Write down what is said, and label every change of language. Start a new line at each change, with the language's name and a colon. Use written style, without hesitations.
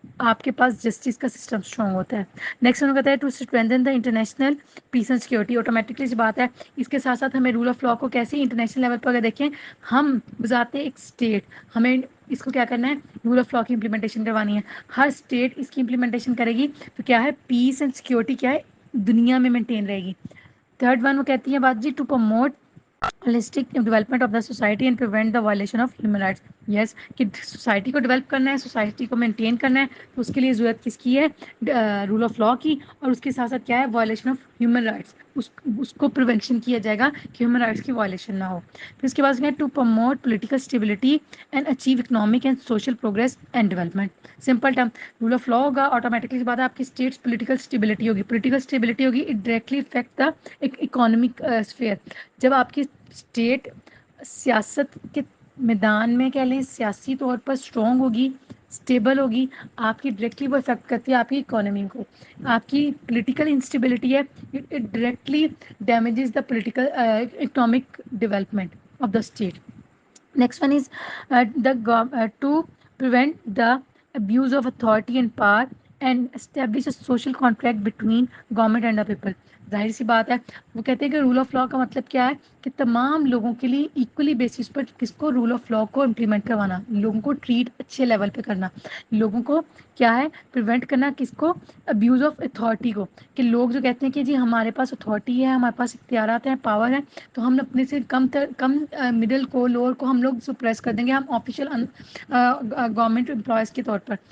Urdu: آپ کے پاس جسٹس کا سسٹم اسٹرانگ ہوتا ہے. نیکسٹ انہوں نے کہتا ہے
English: To strengthen the international peace and security.
Urdu: Automatically سی بات ہے. اس کے ساتھ ساتھ ہمیں رول آف لا کو کیسے انٹرنیشنل لیول پر اگر دیکھیں, ہم بذات ایک اسٹیٹ ہمیں اس کو کیا کرنا ہے, رول آف لا کی امپلیمنٹیشن کروانی ہے. ہر اسٹیٹ اس کی امپلیمنٹیشن کرے گی تو کیا ہے, پیس اینڈ سیکورٹی کیا ہے دنیا میں مینٹین رہے گی. تھرڈ ون وہ کہتی ہے بات جی,
English: To promote holistic development of the society and prevent the violation of human rights.
Urdu: Yes, کہ سوسائٹی کو ڈیولپ کرنا ہے, سوسائٹی کو مینٹین کرنا ہے, تو اس کے لیے ضرورت کس کی ہے, رول آف لا کی. اور اس کے ساتھ ساتھ کیا ہے, وائلیشن آف ہیومن رائٹس, اس کو پریونشن کیا جائے گا کہ ہیومن رائٹس کی وائلیشن نہ ہو.
English: پھر اس کے بعد to promote political stability and achieve economic and social progress and development.
Urdu: Simple term, role of law ہوگا, آٹومیٹکلی بات ہے آپ کی اسٹیٹس پولیٹیکل اسٹیبلٹی ہوگی.
English: Political stability ہوگی, it directly affect the economic sphere.
Urdu: جب آپ کی اسٹیٹ سیاست کے میدان میں کہہ لیں سیاسی طور پر اسٹرانگ ہوگی, اسٹیبل ہوگی, آپ کی ڈائریکٹلی وہ افیکٹ کرتی ہے آپ کی اکانومی کو. آپ کی پولیٹیکل انسٹیبلٹی ہے,
English: It directly damages the political economic development of the state. Next one is to prevent the abuse of authority and power and establish a social contract between government and the people.
Urdu: ظاہر سی بات ہے, وہ کہتے ہیں کہ role of law کا مطلب کیا ہے کہ تمام لوگوں کے لیے ایکولی بیسس پر کس کو, رول آف لا کو امپلیمنٹ کروانا, لوگوں کو ٹریٹ اچھے لیول پہ کرنا, لوگوں کو کیا ہے پریونٹ کرنا کس کو, ابیوز آف اتھارٹی کو. کہ لوگ جو کہتے ہیں کہ جی ہمارے پاس اتھارٹی ہے, ہمارے پاس اختیارات ہیں, پاور ہے, تو ہم اپنے سے کم مڈل کو, لوور کو ہم لوگ سپریس کر دیں گے, ہم آفیشیل گورنمنٹ امپلائز کے طور پر.